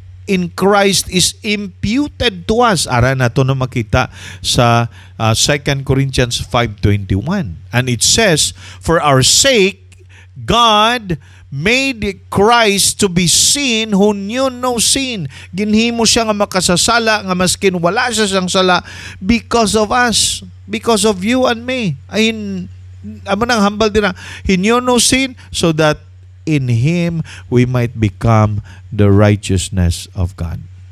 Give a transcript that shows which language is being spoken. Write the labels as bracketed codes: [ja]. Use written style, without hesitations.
[en] in Christ is imputed to us. [hil] Ara na to na makita sa 2 Corinthians 5:21. [en] And it says, for our sake, God made Christ to be sin who knew no sin. [hil] Ginhimo siya nga makasasala, nga maskin wala siya siyang sala [en] because of us, because of you and me. [hil] Amo nang hambal din na, [en] he knew no sin so that in Him we might become the righteousness of God.